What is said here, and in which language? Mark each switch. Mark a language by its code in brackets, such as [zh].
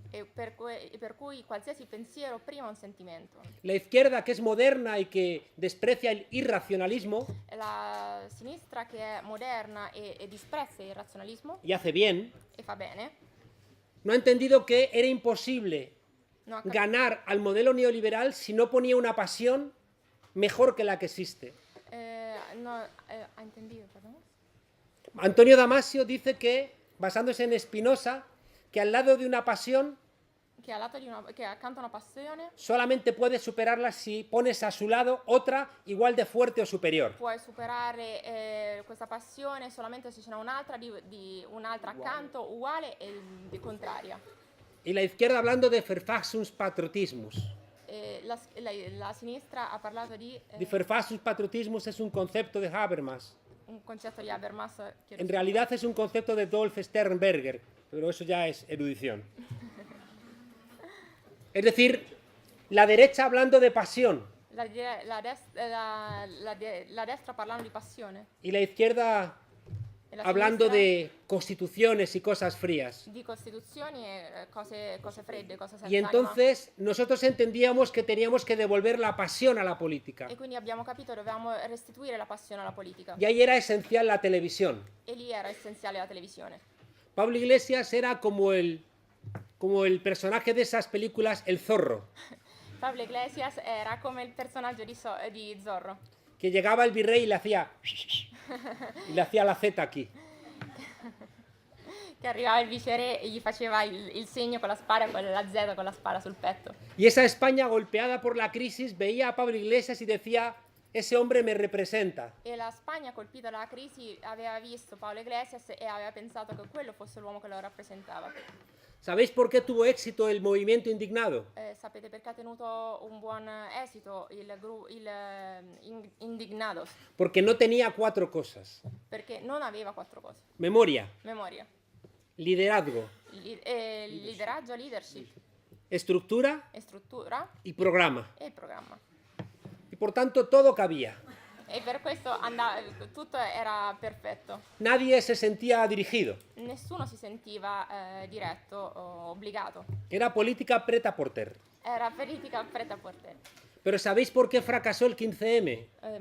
[it] e per cui qualsiasi pensiero prima un sentimento. [es] La izquierda, que es moderna y que desprecia el irracionalismo, [it] La sinistra che è moderna e disprezza il razionalismo [es] y hace bien, [it] e fa bene, [es] no ha entendido que era imposible [it] non ha, [es] ganar al modelo neoliberal si no ponía una pasión mejor que la que existe. ha entendido, perdón. Antonio Damasio dice que, basándose en Spinoza, que al lado de una pasión [it] Che accanto a una passione [es] solamente puedes superarla si pones a su lado otra igual de fuerte o superior. [it] puoi superare questa passione solamente se ce n'è un'altra di un'altra accanto uguale e contraria. [es] Y la izquierda hablando de Verfassungspatriotismus. Patriotismus. [it] La sinistra ha parlato di [es] Die Verfassungspatriotismus es un concepto de Habermas. [it] un concetto di Habermas che [es] En realidad es un concepto de Dolph Sternberger, pero eso ya es erudición. Es decir, la derecha hablando de pasión [it] la destra parlando di passione [es] y la izquierda [it] e la [es] hablando [it] sinistra [es] de constituciones y cosas frías. [it] di costituzioni e cose fredde, cose senza [es] Y [it] anima. [es] entonces nosotros entendíamos que teníamos que devolver la pasión a la política. [it] E quindi abbiamo capito che dovevamo restituire la passione alla politica. [es] Y ahí era esencial la televisión. [it] E lì era essenziale la televisione. [es] Pablo Iglesias era como el personaje de esas películas, el zorro, [it] Pablo Iglesias era come il personaggio di Zorro, [es] que llegaba el virrey y le hacía la Z aquí. [it] che arrivava il viceré e gli faceva il segno con la spada, con la Z con la spada sul petto. [es] Y esa España golpeada por la crisis veía a Pablo Iglesias y decía, ese hombre me representa. [it] E la Spagna, colpita dalla crisi, aveva visto Paolo Iglesias e aveva pensato che quello fosse l'uomo che lo rappresentava. [es] ¿Sabéis por qué tuvo éxito el movimiento indignado? [it] Sapete perché ha tenuto un buon esito il Indignados? [es] Porque no tenía cuatro cosas. [it] Perché non aveva quattro cose. [es] Memoria, [it] Memoria, [es] liderazgo, [it] lideraggio, leadership, [es] estructura [it] e struttura [es] y programa. [it] e programma. [es] Y por tanto todo cabía. [it] E per questo tutto era perfetto. [es] Nadie se sentía dirigido. [it] Nessuno si sentiva diretto o obbligato. Era política preta por ter. Era politica preta por te. [es] Pero ¿sabéis por qué fracasó el 15M?